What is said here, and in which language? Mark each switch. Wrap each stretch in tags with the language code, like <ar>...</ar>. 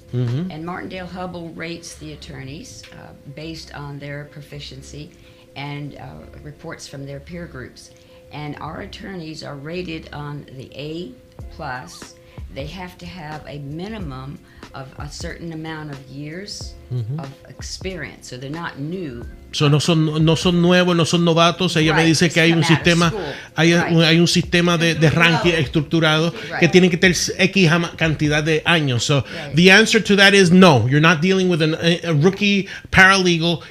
<en>And Martindale-Hubbell rates the attorneys based on their proficiency and reports from their peer groups. And our attorneys are rated on the A+. They have to have a minimum of a certain amount of years of experience, so they're not new.</en> <es>So no son nuevos, no son novatos. Ella me dice que hay un sistema, hay un sistema de ranking estructurado que tiene que tener X cantidad de años.</es> <en>So the answer to that is no. You're not dealing with a rookie paralegal.</en>